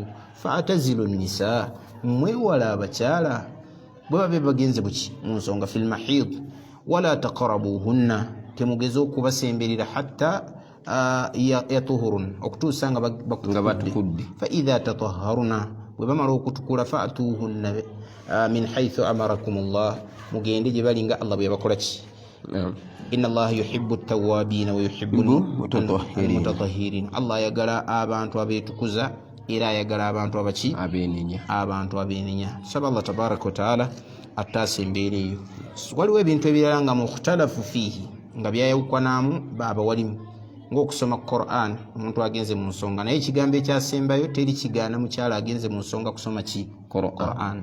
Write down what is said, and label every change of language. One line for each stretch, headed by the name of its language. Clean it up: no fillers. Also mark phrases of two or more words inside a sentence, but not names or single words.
Arabic: فاعتزلوا النساء,
Ganda: mwewala abakyala bwe babe bagenze buki mu nsonga
Arabic: في المحيض, ولا تقربوهن,
Ganda: temugeze okubasemberera
Arabic: حتى يطهرن,
Ganda: okutuusa nga batukudde.
Arabic: فإذا تطهرن,
Ganda: bwe bamala okutukula
Arabic: فأتوهن من حيث أمركم الله,
Ganda: mugende gye bali nga Allah bwe yabakola ki.
Arabic: إن الله يحب التوابين ويحب المتطهرين,
Ganda: Allah ayagala abantu abeetukuza era ayagala abantu abaki abantu abenenya. Saba Allah
Arabic: تبارك وتعالى
Ganda: ataasa embeera eyo. Waliwo ebintu ebirala nga
Arabic: مختلف فيه,
Ganda: nga byayawukanamu baba walimu ng'okusoma Qur'an omuntu agenze mu nsonga, naye ekigambo ekyasembayo teri kigaana mukyala agenze mu nsonga kusoma ki Qur'an.